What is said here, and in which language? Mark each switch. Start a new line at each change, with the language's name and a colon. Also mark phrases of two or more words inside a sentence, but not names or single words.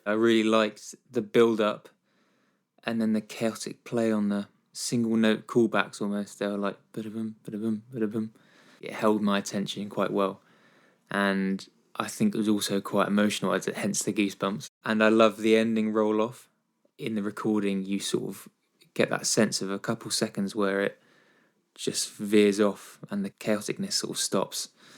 English: I really liked the build-up and then the chaotic play on the single note callbacks almost. They were like, ba-da-boom, ba-da-boom, ba-da-boom. It held my attention quite well. And I think it was also quite emotional, hence the goosebumps. And I love the ending roll-off. In the recording, you sort of get that sense of a couple seconds where it just veers off and the chaoticness sort of stops.